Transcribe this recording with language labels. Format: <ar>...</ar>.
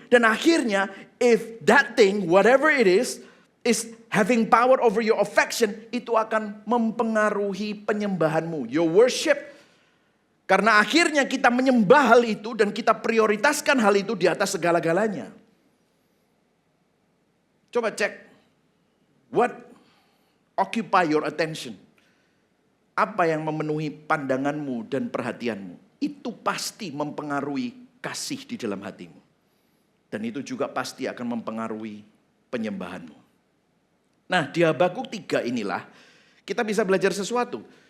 <id>Dan akhirnya,</id> <en>if that thing, whatever it is having power over your affection,</en> <id>itu akan mempengaruhi penyembahanmu,</id> <en>your worship.</en> <id>Karena akhirnya kita menyembah hal itu dan kita prioritaskan hal itu di atas segala-galanya. Coba cek,</id> <en>what occupy your attention?</en> <id>Apa yang memenuhi pandanganmu dan perhatianmu? Itu pasti mempengaruhi kasih di dalam hatimu. Dan itu juga pasti akan mempengaruhi penyembahanmu. Nah, di Habakuk 3 inilah kita bisa belajar sesuatu.</id>